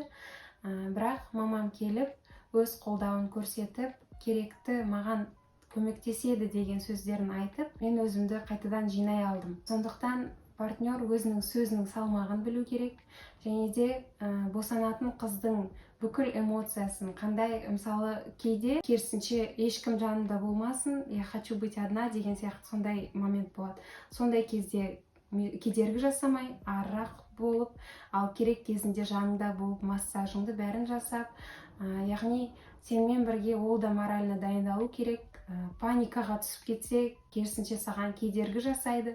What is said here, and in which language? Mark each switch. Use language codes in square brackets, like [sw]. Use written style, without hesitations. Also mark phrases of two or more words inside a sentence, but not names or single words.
[kk] Бірақ мамам келіп, өз қолдауын көрсетіп, керекті маған көмектеседі деген сөздерін айтып, мен өзімді қайтадан жинай алдым. Сондықтан партнер өзінің сөзінің салмағын білу керек, және де босанатын қыздың бүкіл эмоциясын қандай, мысалы, кейде керісінше ешкім жанында болмасын, [ru] я хочу быть одна [kk] деген сияқты сондай момент болады. Сондай кезде кедергі жасамай, арырақ болып, ал керек кезінде жанында болып, массажыңды бәрін жасап, яғни сенмен бірге ол да морально дайындалу керек, паникаға түсіп кетсе, керісінше саған кедергі жасайды.